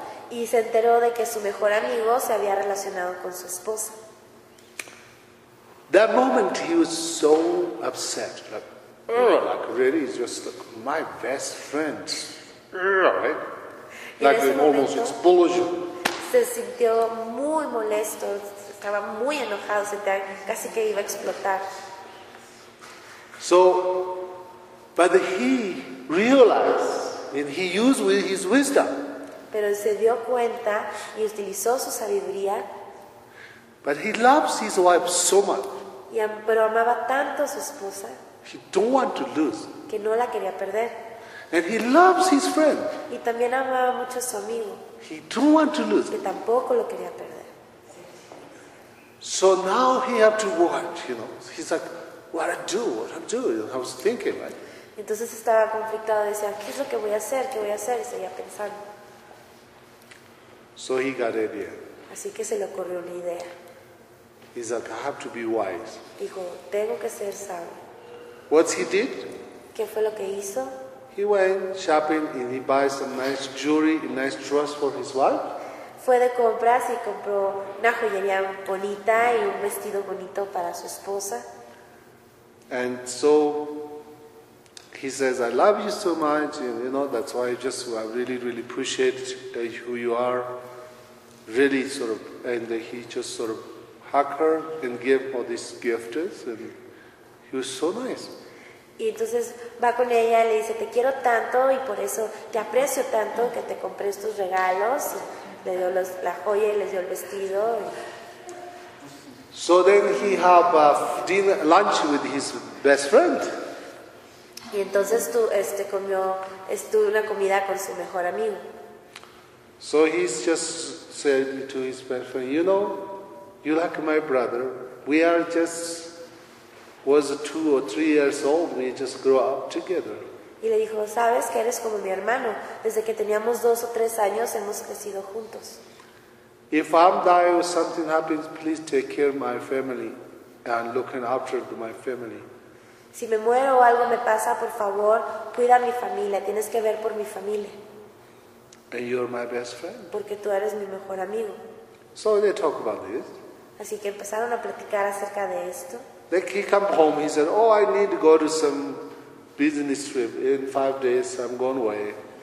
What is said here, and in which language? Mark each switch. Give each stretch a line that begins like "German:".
Spanish: Y se enteró de que su mejor amigo se había relacionado con su esposa.
English: That moment he was so upset, really, just like my best friend, right? Like an almost explosion.
Spanish: Se sintió muy molesto, estaba muy enojado, sentía casi que iba a explotar.
English: So, but he realized, and he used with his wisdom.
Spanish: Pero se dio cuenta y utilizó su sabiduría.
English: But he loves his wife so much.
Spanish: Pero amaba tanto a su esposa.
English: He don't want to lose.
Spanish: Que no la quería perder.
English: And he loves his friend.
Spanish: Y también amaba mucho a su amigo.
English: He don't want to lose.
Spanish: Que tampoco lo quería perder.
English: So now he have to watch, you know. He's like, What I do? I was thinking, right?
Spanish: Entonces estaba conflictado, decía, ¿qué es lo que voy a hacer? ¿Qué voy a hacer? Y seguía pensando.
English: So he got an idea.
Spanish: Así que se le ocurrió una idea.
English: He's like, I have to be wise.
Spanish: Dijo, tengo que ser sabio.
English: What he did?
Spanish: ¿Qué fue lo que hizo?
English: He went shopping and he buys some nice jewelry, a nice dress for his wife.
Spanish: Fue de compras y compró una joyería bonita y un vestido bonito para su esposa.
English: And so he says, I love you so much, you know, that's why I really, really appreciate who you are, really sort of, and he just sort of hugged her and gave all these gifts, and he was so nice.
Spanish: Y entonces va con ella y le dice, te quiero tanto, y por eso te aprecio tanto, que te compré estos regalos, y le dio la joya y le dio el vestido, y...
English: So then he have lunch with his best friend.
Spanish: Y entonces comió una comida con su mejor amigo.
English: So he just said to his best friend, you know, you like my brother. We are just was 2 or 3 years old, we just grew up together.
Spanish: Y le dijo, sabes que eres como mi hermano. Desde que teníamos 2 o 3 años, hemos crecido juntos.
English: If I'm dying or something happens, please take care of my family and looking after my family.
Spanish: Si me muero o algo me pasa, por favor, cuida a mi familia. Tienes que ver por mi familia.
English: And you're my best friend.
Spanish: Porque tú eres mi mejor amigo.
English: So they talk about this.
Spanish: Así que empezaron a platicar acerca de esto.
English: Then he came home. He said, "Oh, I need to go to some business trip in 5 days. I'm going away."